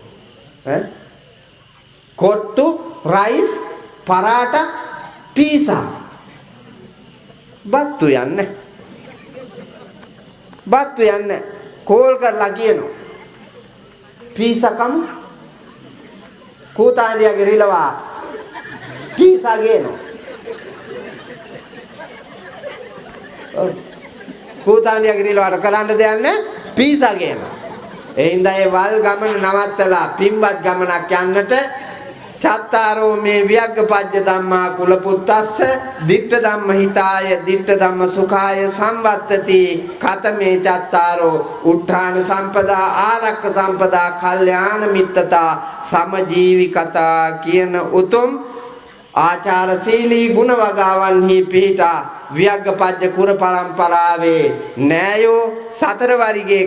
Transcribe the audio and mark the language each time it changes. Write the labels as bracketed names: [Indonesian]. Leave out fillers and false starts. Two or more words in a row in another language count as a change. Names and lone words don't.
[Sinhala] කොට්ටු රයිස් පරාටා පීසා බත්තු යන්නේ කෝල් කරලා කියනවා පීසා කමු කූතාන්ඩියගේ රිලවා පීසා ගේනවා කූතාන්ඩියගේ රිලවට කරන්න දෙයක් නැහැ පීසා ගේනවා. ඒ හින්දා ඒ වල් ගමන නවත්තලා පින්වත් ගමනක් යන්නට [Pali] චත්තාරෝ මේ වියග්ගපජ්ජ ධම්මා කුලපුත්තස්ස ditta ධම්ම හිතාය ditta ධම්ම සුඛාය සම්වත්තති කතමේ චත්තාරෝ උත්ථාන සම්පදා ආරක්ක සම්පදා කල්යාණ මිත්තතා සමජීවිකතා [Sinhala] කියන උතුම් ආචාරශීලී ගුණ වගාවන්හි පිහිටා වියග්ගපජ්ජ කුර පරම්පරාවේ නෑයෝ සතර වරිගේ